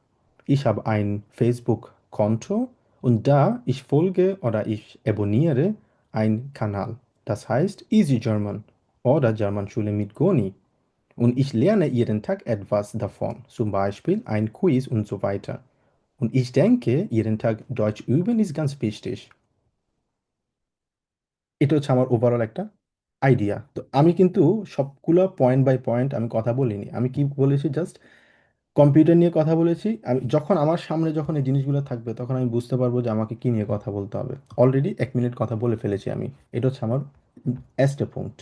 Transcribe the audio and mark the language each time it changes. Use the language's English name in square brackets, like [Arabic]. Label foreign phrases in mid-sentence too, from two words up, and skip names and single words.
[German] Ich habe ein Facebook-Konto und da ich folge oder ich abonniere einen Kanal. Das heißt Easy German oder Germanschule mit Goni. Und ich lerne jeden Tag etwas davon, zum Beispiel ein Quiz und so weiter. Und ich denke, jeden Tag Deutsch üben ist ganz wichtig। [Bangla] এটা হচ্ছে আমার ওভারঅল একটা আইডিয়া। তো আমি কিন্তু সবগুলো [English] point by point [Bangla] আমি কথা বলিনি, আমি কি বলেছি জাস্ট কম্পিউটার নিয়ে কথা বলেছি। আমি যখন আমার সামনে যখন এই জিনিসগুলো থাকবে তখন আমি বুঝতে পারবো যে আমাকে কি নিয়ে কথা বলতে হবে। অলরেডি 1 মিনিট কথা বলে ফেলেছি আমি। এটা হচ্ছে আমার [German] erste Punkt.